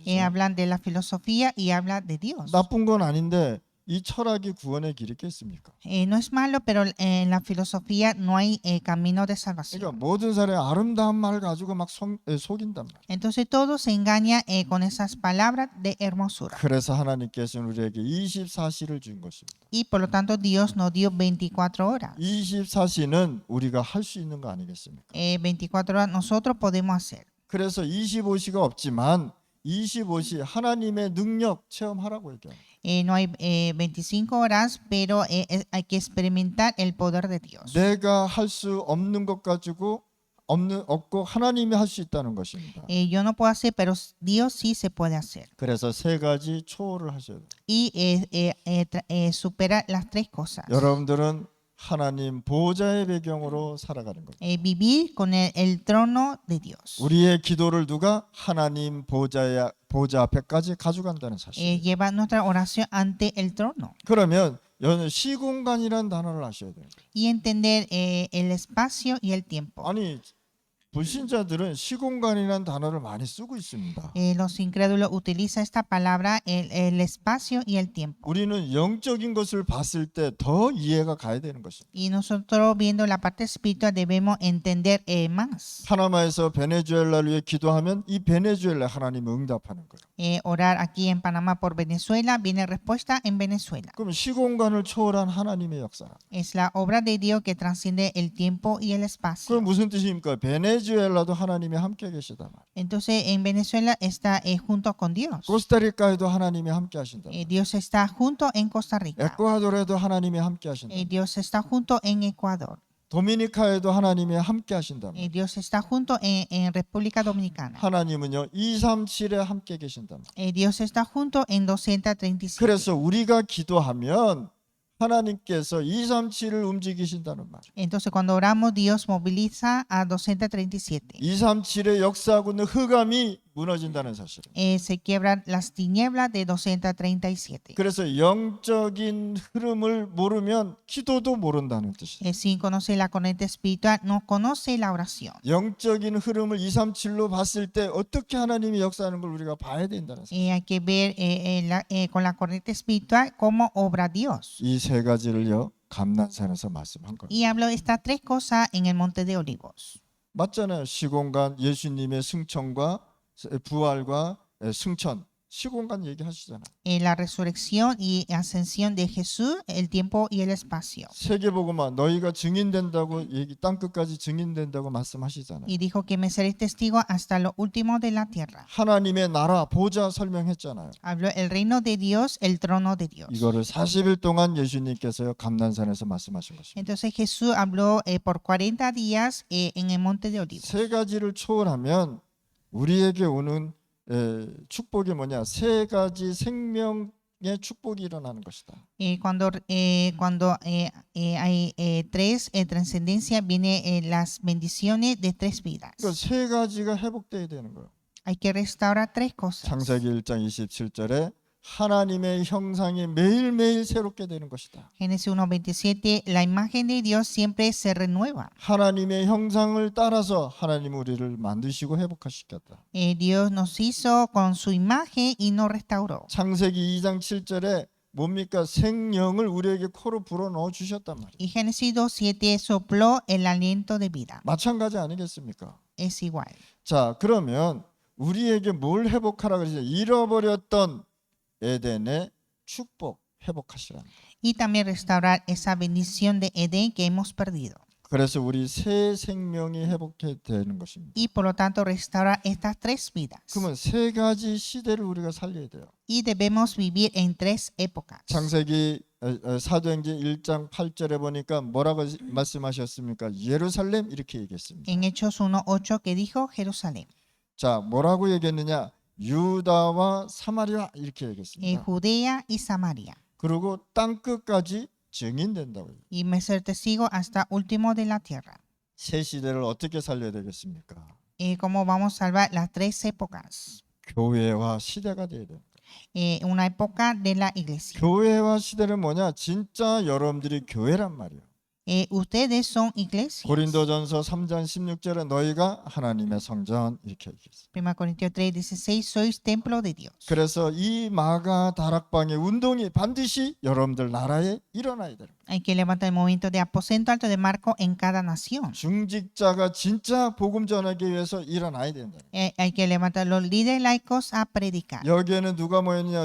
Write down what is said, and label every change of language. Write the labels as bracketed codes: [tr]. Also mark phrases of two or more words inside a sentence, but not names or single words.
[es] Hablan de la filosofía y hablan de Dios. [ko] 나쁜 건 아닌데 이 철학이 구원의 길이 있겠습니까? [es] No es malo, pero en la filosofía no hay camino de [ko] 그러니까 [es] salvación. [ko] 모든 사람의 아름다운 말 가지고 막 속인단 말이에요. [es] Entonces todos se engañan con esas palabras de hermosura. [ko] 그래서 하나님께서는 우리에게 24시를 준 것입니다. [es] Y por lo tanto Dios nos dio 24 horas. [ko] 24시는 우리가 할 수 있는 거 아니겠습니까? [es] 24 horas nosotros podemos hacer. [ko] 그래서 25시가 없지만 25시 하나님의 능력 체험하라고 얘기합니다. [es] No hay 25 horas, pero hay que experimentar el poder de Dios. [ko] 내가 할 수 없는 것 가지고 없고 하나님이 할 수 있다는 것입니다. [es] Yo no puedo hacer, pero Dios sí se puede hacer. [ko] 그래서 세 가지 초월을 하셔야 돼요. [es] Y supera las tres cosas. [ko] 여러분들은 하나님 보좌의 배경으로 살아가는 거예요. [es] Vivir con el trono de Dios. [ko] 우리의 기도를 누가 하나님 보좌 앞에까지 가져간다는 사실. [es] Lleva nuestra oración ante el trono. [ko] 그러면 시공간이라는 단어를 아셔야 돼요. [es] Y entender el espacio y el tiempo. [ko] 아니 불신자들은 시공간이라는 단어를 많이 쓰고 있습니다. [es] Los incrédulos utilizan esta palabra, el espacio y el tiempo. [ko] 우리는 영적인 것을 봤을 때 더 이해가 가야 되는 것입니다. [es] Y nosotros viendo la parte espiritual debemos entender más. [ko] 파나마에서 베네수엘라를 위해 기도하면 이 베네수엘라 하나님이 응답하는 거예요. [es] Orar aquí en Panamá por Venezuela, viene respuesta en Venezuela. [ko] 그럼 시공간을 초월한 하나님의 역사라. [es] Es la obra de Dios que transciende el tiempo y el espacio. [ko] 그럼 무슨 뜻입니까? 베네수엘라도 하나님이 함께 계시다 말. [es] Entonces en Venezuela está junto con Dios. [ko] 코스타리카에도 하나님이 함께 하신다. [es] Dios está junto en Costa Rica. [ko] 에콰도르에도 하나님이 함께 하신다. [es] Dios está junto en Ecuador. [ko] 도미니카에도 하나님이 함께 하신다. [es] Dios está junto en República Dominicana. [ko] 하나님은요 237에 함께 계신다. [es] Dios está junto en 237. [ko] 그래서 우리가 기도하면 하나님께서 237을 움직이신다는 말. [es] Entonces cuando oramos Dios moviliza a 237. [ko] 237의 역사하고 있는 흑암이 무너진다는 사실. [es] Se quiebran las tinieblas de 237. [ko] 그래서 영적인 흐름을 모르면 기도도 모른다는 뜻이에요. [es] Sin conocer la corriente espiritual no conoce la oración. [ko] 영적인 흐름을 237로 봤을 때 어떻게 하나님이 역사하는 걸 우리가 봐야 된다는 사실. [es] Hay que ver con la corriente espiritual cómo obra Dios. [ko] 이 세 가지를요 감난산에서 말씀한 거예요. [es] Y hablo de estas tres cosas en el monte de Olivos. [ko] 맞잖아요. 시공간 예수님의 승천과 부활과 승천 시공간 얘기하시잖아요. [es] La resurrección y ascensión de Jesús, el tiempo y el espacio. [ko] 세계복음화 너희가 증인된다고 땅 끝까지 증인된다고 말씀하시잖아요. [es] Y dijo que me seréis testigo hasta lo último de la tierra. [ko] 하나님의 나라 보좌 설명했잖아요. [es] Habló el reino de Dios, el trono de Dios. [ko] 이거를 40일 동안 예수님께서요 감난산에서 말씀하신 것입니다. [es] Entonces Jesús habló por 40 días en el monte de Olivos. [ko] 세 가지를 초월하면 우리에게 오는 축복이 뭐냐? 세 가지 생명의 축복이 일어나는 것이다. [es] Cuando hay tres trascendencia, viene las bendiciones de tres vidas. [ko] 그러니까 세 가지가 회복돼야 되는 거예요. [es] Hay que restaurar tres cosas. [ko] 창세기 1장 27절에 하나님의 형상이 매일매일 새롭게 되는 것이다. [es] Génesis 1:27, la imagen de Dios siempre se renueva. [ko] 하나님의 형상을 따라서 하나님 우리를 만드시고 회복하시겠다. [es] Dios nos hizo con su imagen y nos restauró. [ko] 창세기 2장 7절에 뭡니까? 생명을 우리에게 코로 불어 넣어 주셨단 말이에요. [es] Y Génesis 2:7 sopló el aliento de vida. [ko] 마찬가지 아니겠습니까? [es] Es igual. [ko] 자, 그러면 우리에게 뭘 회복하라 그러죠? 잃어버렸던 에덴의 축복 회복하시라는 거예요. [es] Y también restaurar esa bendición de Edén que hemos perdido. [ko] 그래서 우리 새 생명이 회복해야 되는 것입니다. [es] Y por lo tanto restaurar estas tres vidas. [ko] 그러면 세 가지 시대를 우리가 살려야 돼요. [es] Y debemos vivir en tres épocas. [ko] 창세기 사도행전 1장 8절에 보니까 뭐라고 말씀하셨습니까? 예루살렘 이렇게 얘기했습니다. [es] En Hechos 1:8 que dijo Jerusalén, [ko] 자, 뭐라고 얘기했느냐? 유다와 사마리아 이렇게 얘기했습니다. [es] Judea y Samaria. [ko] 그리고 땅 끝까지 증인된다고요. [es] Y me ser testigo hasta último de la tierra. [ko] 새 시대를 어떻게 살려야 되겠습니까? [es] ¿Cómo vamos a salvar las tres épocas? [ko] 교회와 시대가 돼야 돼요. [es] Una época de la iglesia. [ko] 교회와 시대는 뭐냐? 진짜 여러분들이 교회란 말이에요. [es] Ustedes son iglesias. [ko] 고린도전서 3장 16절에 너희가 하나님의 성전 이렇게 얘기했어요. [es] 1 Corintios 3:16 sois templo de Dios. [ko] 그래서 이 마가 다락방의 운동이 반드시 여러분들 나라에 일어나야 돼요. [es] Hay que levantar el movimiento de aposento alto de Marco en cada nación. [ko] 중직자가 진짜 복음 전하기 위해서 일어나야 된다. [es] Hay que levantar los líderes laicos a predicar. [ko] 여기에는 누가 모였냐?